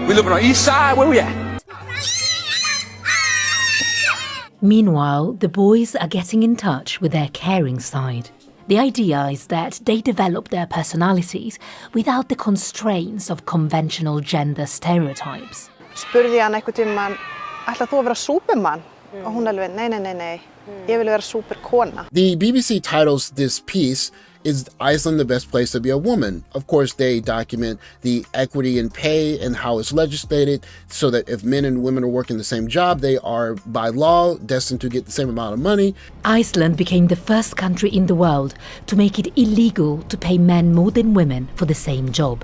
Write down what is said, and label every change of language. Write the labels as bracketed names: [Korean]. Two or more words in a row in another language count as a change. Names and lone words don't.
[English] We living on the east side? Where we at? Meanwhile, the boys are getting in touch with their caring side. The idea is that they develop their personalities without the constraints of conventional gender stereotypes. [Icelandic] Spurði ég hann einhvern tímann, ætlar þú að vera Superman? Og hún alveg, nei, ég vil vera superkona. [English] The BBC titles this piece, "Is Iceland the Best Place to Be a Woman?" Of course, they document the equity in pay and how it's legislated so that if men and women are working the same job, they are by law destined to get the same amount of money. Iceland became the first country in the world to make it illegal to pay men more than women for the same job.